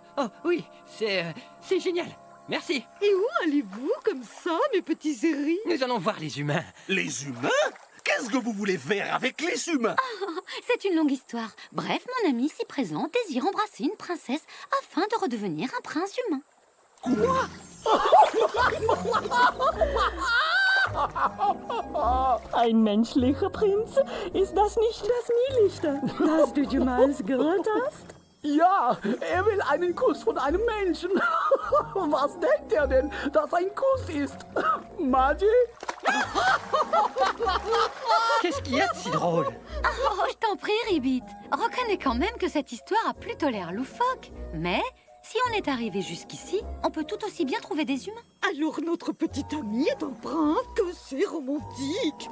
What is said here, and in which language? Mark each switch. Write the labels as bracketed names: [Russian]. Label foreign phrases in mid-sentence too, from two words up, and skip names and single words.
[French] Oh oui, c'est génial. Merci. Et où allez-vous comme ça, mes petits héris? Nous allons voir les humains. Les humains? Qu'est-ce que vous voulez faire avec les humains? C'est une longue histoire. Bref, mon ami ici présent désire embrasser une princesse afin de redevenir un prince humain. Quoi? [German] Ein menschlicher Prinz? Ist das nicht das Niedlichste, das du jemals gehört hast? Ja, will einen Kuss von einem Menschen. Was denkt denn, dass ein Kuss ist? Magie? [French] Qu'est-ce qu'il y a de si drôle? Oh, je t'en prie, Ribbit. Reconnais quand même que cette histoire a plutôt l'air loufoque. Mais si on est arrivé jusqu'ici, on peut tout aussi bien trouver des humains. Alors notre petit ami est un prince, que c'est romantique.